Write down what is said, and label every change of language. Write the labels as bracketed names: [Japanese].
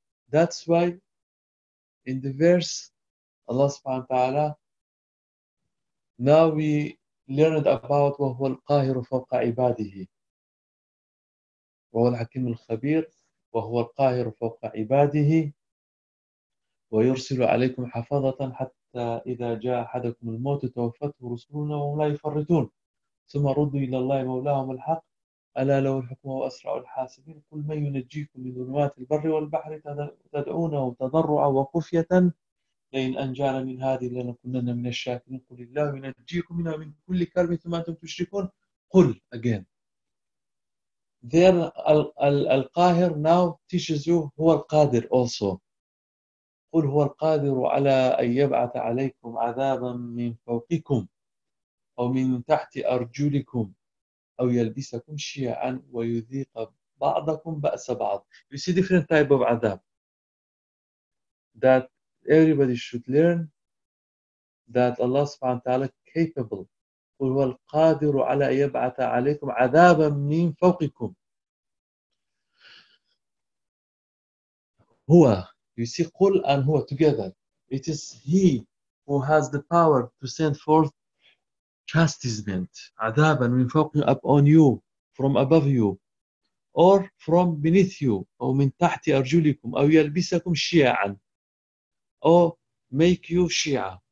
[English] That's why in the verse, Allah subhanahu wa ta'ala, now we learned about wa huwa al-qahiru fawqa ibadihi. [Arabic] وهو الحكيم الخبير وهو القاهر فوق عباده ويرسل عليكم حفظة حتى إذا جاء أحدكم الموت توفته رسلنا وهم لا يفرطون ثم ردوا إلى الله مولاهم الحق ألا له الحكم وأسرع الحاسبين قل من ينجيكم من ظلمات البر والبحر تدعونه تضرعا وخفية لئن أنجانا من هذه لنكونن من الشاكرين قل الله ينجيكم منها من كل كرب ثم أنتم تشركون قل again [English] there [Arabic] القاهر [English] now teaches you [Arabic] هو القادر [English] also [Arabic] قل هو القادر على أن يبعث عليكم عذابا من فوقكم أو من تحت أرجلكم أو يلبسكم شيئا ويذيق بعضكم بأس بعض. [English] You see different type of عذاب that everybody should learn that Allah [Arabic] سبحانه وتعالى [English] capable. [Arabic] قل هو القادر على أن يبعث عليكم عذابا من فوقكم. [English] هو You see, قل and هو together. It is he who has the power to send forth chastisement, [Arabic] عذابا من فوق [English] upon you, from above you, or from beneath you, [Arabic] أو من تحت أرجلكم, أو يلبسكم شيعا, [English] أو make you شيعا.